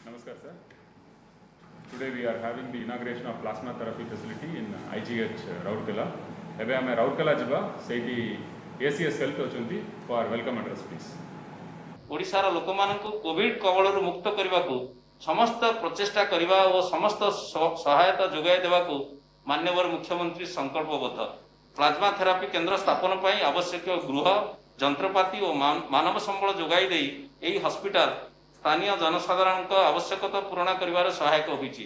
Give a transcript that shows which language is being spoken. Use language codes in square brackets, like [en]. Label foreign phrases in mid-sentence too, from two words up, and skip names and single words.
[en] Namaskar, sir. Today we are having the inauguration of plasma therapy facility in IGH Rourkela. [or] ଏବେ ଆମେ ରାଉରକେଲା ଯିବା, ସେଇଠି ACS ହେଲ୍ଥ ଅଛନ୍ତି [en] for welcome address please. [or] ଓଡ଼ିଶାର ଲୋକମାନଙ୍କୁ କୋଭିଡ କବଳରୁ ମୁକ୍ତ କରିବାକୁ ସମସ୍ତ ପ୍ରଚେଷ୍ଟା କରିବା ଓ ସମସ୍ତ ସହାୟତା ଯୋଗାଇ ଦେବାକୁ ମାନ୍ୟବର ମୁଖ୍ୟମନ୍ତ୍ରୀ ସଂକଳ୍ପବଦ୍ଧ। [en] plasma therapy [or] କେନ୍ଦ୍ର ସ୍ଥାପନ ପାଇଁ ଆବଶ୍ୟକ ଗୃହ, ଯନ୍ତ୍ରପାତି ଓ ମାନବ ସମ୍ବଳ ଯୋଗାଇ ଦେଇ ଏହି ହସ୍ପିଟାଲ ସ୍ଥାନୀୟ ଜନସାଧାରଣଙ୍କ ଆବଶ୍ୟକତା ପୂରଣ କରିବାରେ ସହାୟକ ହୋଇଛି।